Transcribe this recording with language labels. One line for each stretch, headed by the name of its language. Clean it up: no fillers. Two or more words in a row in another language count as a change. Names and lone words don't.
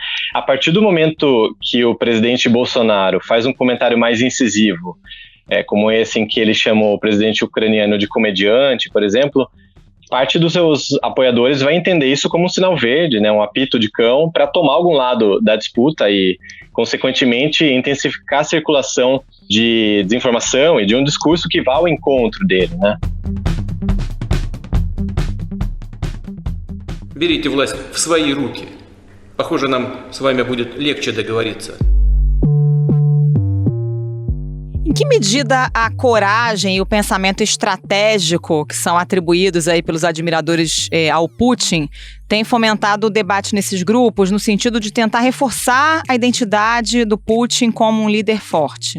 Portuguese: A partir do momento que o presidente Bolsonaro faz um comentário mais incisivo, como esse em que ele chamou o presidente ucraniano de comediante, por exemplo, parte dos seus apoiadores vai entender isso como um sinal verde, né, um apito de cão, para tomar algum lado da disputa e, consequentemente, intensificar a circulação de desinformação e de um discurso que vá ao encontro dele, né?
Russian: Берите власть в свои руки. Похоже, нам с вами будет легче договориться.
Portuguese: Em que medida a coragem e o pensamento estratégico que são atribuídos aí pelos admiradores ao Putin têm fomentado o debate nesses grupos no sentido de tentar reforçar a identidade do Putin como um líder forte?